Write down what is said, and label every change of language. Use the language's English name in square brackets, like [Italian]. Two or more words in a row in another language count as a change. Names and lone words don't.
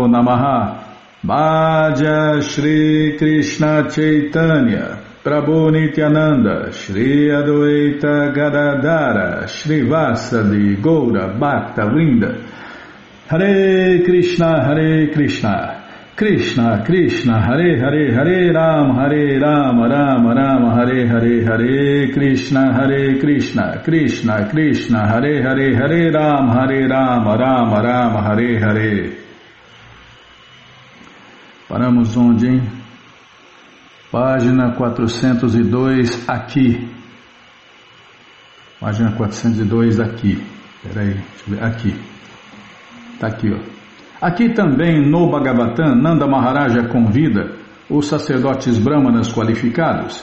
[Sanskrit] Namaha Bhaja Shri Krishna Chaitanya Prabhu Nityananda, Shri Adwaita Gadadara, Shri Vasadi Goura Bhakta Vrinda, Hare Krishna, Krishna Krishna, Hare Hare, Hare Ram, Rama Rama, Hare Hare, Hare Krishna, Krishna Krishna, Hare Hare, Hare Rama, Rama Rama, Hare Hare. [Portuguese] Paramos onde, hein? Página 402 aqui. Página 402 aqui. Peraí, deixa eu ver. Aqui. Está aqui, ó. Aqui também no Bhagavatam, Nanda Maharaja convida os sacerdotes brahmanas qualificados.